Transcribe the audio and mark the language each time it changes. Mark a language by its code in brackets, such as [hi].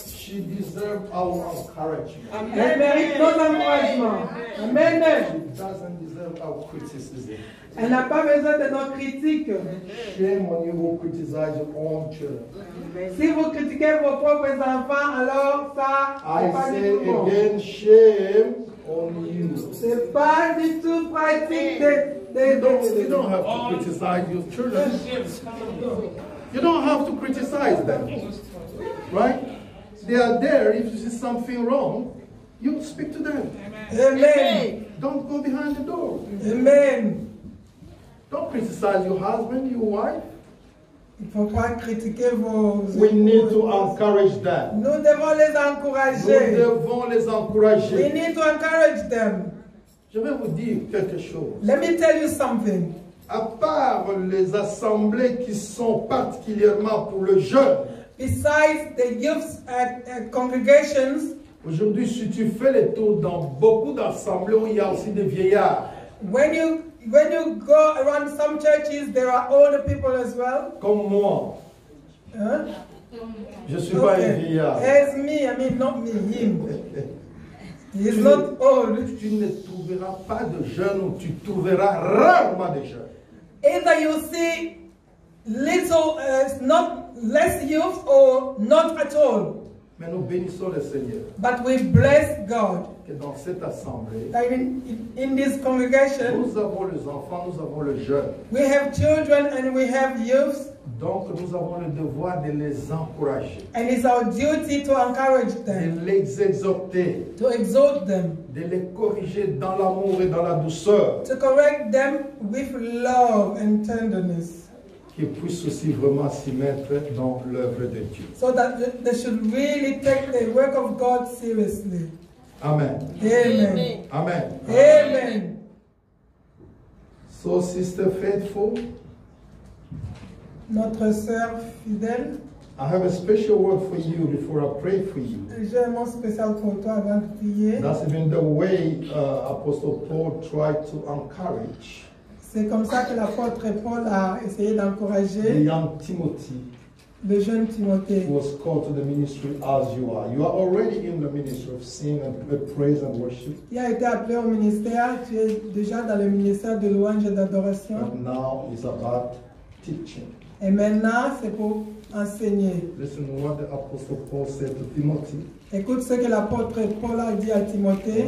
[en] She deserves our encouragement. [fr] Elle mérite nos encouragements. Amen. [en] She doesn't deserve our criticism. [fr] Elle n'a pas besoin de nos critiques. [en] Shame on you who criticize your own children. [fr] Si vous critiquez vos propres enfants, alors ça, [en] I [fr] c'est pas [en] say [fr] du tout bon. [en] again, shame on you. [fr] C'est pas du tout pratique [en] You don't have to criticize your children. You don't have to criticize them. Right? They are there. If you see something wrong, you speak to them. Amen. Don't go behind the door. Amen. Don't criticize your husband, your wife. [fr] Il ne faut pas critiquer vos... [en] We need to encourage them. [fr] Nous devons les Nous encourager. devons les [en] We [fr] encourager. [en] need to encourage them. [fr] Je vais vous dire quelque chose. [en] Let me tell you something. [fr] À part les assemblées qui sont particulièrement pour le jeune, [en] Besides the youth congregations, [fr] aujourd'hui, si tu fais les tours dans beaucoup d'assemblées où il y a aussi des vieillards, when you go around some churches, there are older people as well. comme moi, [en] Huh? [fr] je ne suis pas un vieillard. [en] As me, I mean not me, him. He's not old. [fr] Tu ne trouveras pas de jeunes ou tu trouveras rarement de jeunes. [en] Either you see little, not less youth or not at all. [fr] Mais nous bénissons le Seigneur [en] But we bless God [fr] que dans cette assemblée, [en] that in this congregation, [fr] nous avons les enfants, nous avons les jeunes. [en] we have children and we have youth, [fr] Donc nous avons le devoir de les encourager, [en] and it's our duty to encourage [fr] de [en] them, [fr] les exhorter, [en] to exhort them, [fr] de les corriger dans l'amour et dans la douceur, [en] to correct them with love and tenderness, [fr] qu'ils puissent aussi vraiment s'y mettre dans l'œuvre de Dieu. [en] so that they should really take the work of God seriously. Amen. Amen. Amen. Amen. So, Sister Faithful, [fr] Notre sœur fidèle, [en] I have a special word for you before I pray for you. [fr] j'ai un mot spécial pour toi avant de prier. [en] That's even the way Apostle Paul tried to encourage [fr] C'est comme ça que l'apôtre Paul a essayé [en] the [fr] d'encourager [en] young Timothy, [fr] le jeune Timothée. [en] who was called to the ministry as you are. You are already in the ministry of singing and praise and worship, [fr] Qui a été appelé au ministère, tu es déjà dans le ministère de louange et d'adoration. [en] but now it's about teaching. [fr] Et maintenant, c'est pour enseigner. [en] Listen to what the Apostle Paul said to Timothy. [fr] Écoute ce que l'apôtre Paul a dit à Timothée,